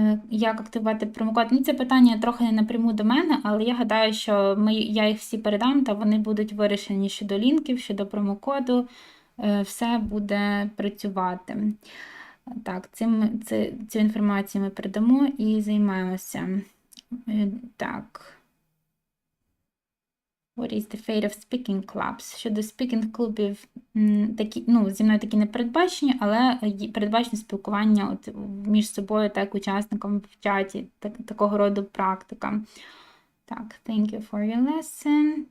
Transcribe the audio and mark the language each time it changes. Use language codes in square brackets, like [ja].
[uk] Як активувати промокод? Ну, це питання трохи не напряму до мене, але я гадаю, що я їх всі передам, та вони будуть вирішені щодо лінків, щодо промокоду. Все буде працювати. Так, цю інформацію ми передамо і займаємося. Так. [en] What is the fate of speaking clubs? [uk] Щодо speaking клубів, зі мною такі не передбачені, але передбачено спілкування між собою та учасниками в чаті, такого роду практика. [en] Так, thank you for your lesson.